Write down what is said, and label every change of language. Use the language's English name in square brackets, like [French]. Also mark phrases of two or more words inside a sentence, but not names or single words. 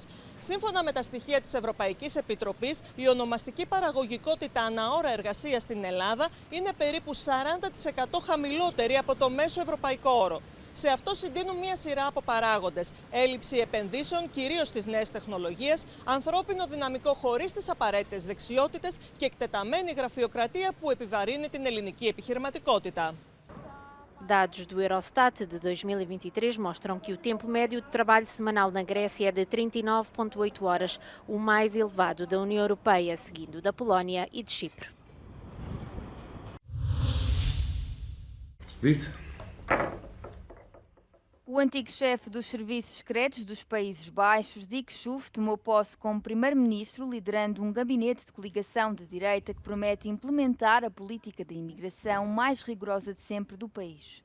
[Greek] Σύμφωνα με τα στοιχεία της Ευρωπαϊκής Επιτροπής, η ονομαστική παραγωγικότητα ανά ώρα εργασίας στην Ελλάδα είναι περίπου 40% χαμηλότερη από το μέσο ευρωπαϊκό όρο. Σε αυτό συντείνουν μία σειρά από παράγοντες. Έλλειψη επενδύσεων, κυρίως στις νέες τεχνολογίες, ανθρώπινο δυναμικό χωρίς τις απαραίτητες δεξιότητες και εκτεταμένη γραφειοκρατία που επιβαρύνει την ελληνική επιχειρηματικότητα. [Portuguese] Dados do Eurostat de 2023 mostram que o tempo médio de trabalho semanal na Grécia é de 39,8 horas, o mais elevado da União Europeia, seguindo da Polónia e de Chipre. O antigo chefe dos serviços secretos dos Países Baixos, Dick Schoof, tomou posse como primeiro-ministro, liderando um gabinete de coligação de direita que promete implementar a política de imigração mais rigorosa de sempre do país.